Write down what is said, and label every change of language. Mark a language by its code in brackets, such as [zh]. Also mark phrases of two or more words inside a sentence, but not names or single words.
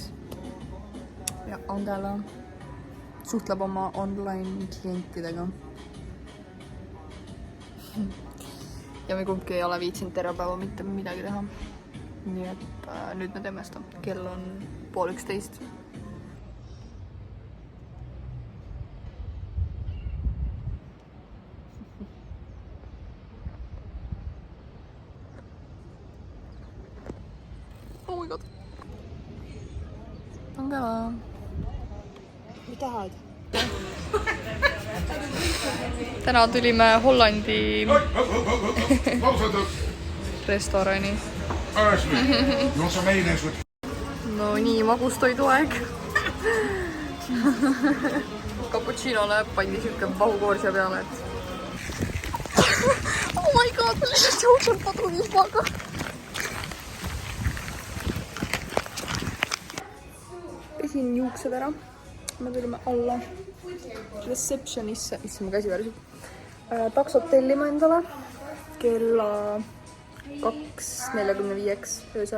[et] Ja Angela suhtleb oma online klientidega. Ja me kumbki ei ole viitsinud terve päeva mitte midagi teha. Nii et nüüd me teeme seda. Kell on 10:30. [en] Oh my god. [et] Angela. Mitä tahad? Täna tulime Hollandi restorani. No nii, magustoiduaeg. Cappuccinole pandi siuke vahukoorsia peale, et [en] oh my god, [et] ma lihtsalt jooksen padruvihmaga. Pesin juuksed ära. Me tulime alla receptionisse, issand mu käsi väriseb. Taksot tellima endale kella 2:45 öösel.